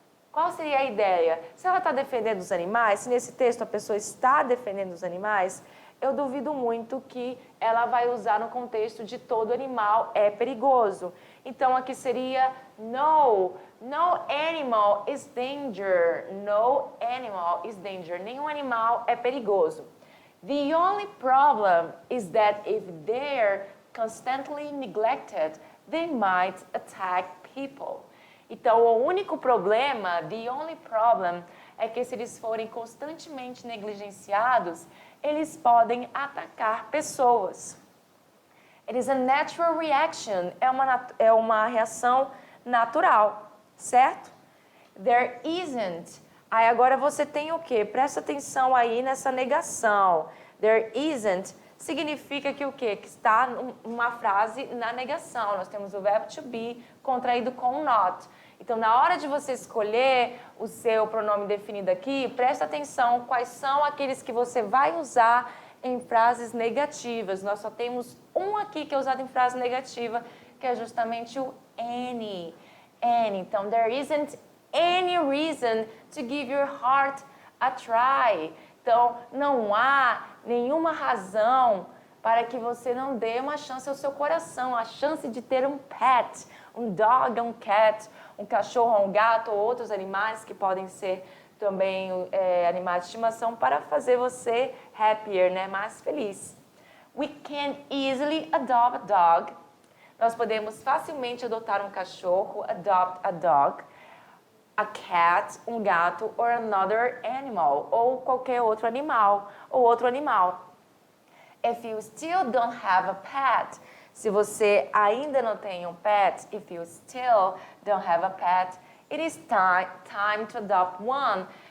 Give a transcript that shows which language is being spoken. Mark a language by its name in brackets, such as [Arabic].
[Portuguese] Qual seria a ideia? Se ela está defendendo os animais, se nesse texto a pessoa está defendendo os animais, eu duvido muito que ela vai usar no contexto de todo animal é perigoso. Então, aqui seria no, [English] No animal is danger. No animal is danger. [Portuguese] Nenhum animal é perigoso. [English] The only problem is that if they're constantly neglected, they might attack people. [Portuguese] Então, o único problema, [English] the only problem, [Portuguese] é que se eles forem constantemente negligenciados, eles podem atacar pessoas. [English] It is a natural reaction, [Portuguese] é uma reação natural, certo? [English] There isn't. [Portuguese] Aí agora você tem o quê? Presta atenção aí nessa negação. [English] There isn't [Portuguese] significa que o quê? Que está uma frase na negação. Nós temos o verbo to be contraído com not. Então, na hora de você escolher o seu pronome definido aqui, presta atenção quais são aqueles que você vai usar em frases negativas. Nós só temos um aqui que é usado em frase negativa, que é justamente o any. [English] Any. [Portuguese] Então, [English] there isn't any reason to give your heart a try. [Portuguese] Então, não há nenhuma razão para que você não dê uma chance ao seu coração, a chance de ter um pet, um dog, um cat, um cachorro, um gato ou outros animais que podem ser também animais de estimação para fazer você happier, né? Mais feliz. [English] We can easily adopt a dog. [Portuguese] Nós podemos facilmente adotar um cachorro, [English] adopt a dog, a cat, [Portuguese] um gato, [English] or another animal, [Portuguese] ou qualquer outro animal, ou outro animal. [English] If you still don't have a pet, [Portuguese] se você ainda não tem um pet, [English] if you still don't have a pet, it is time to adopt one.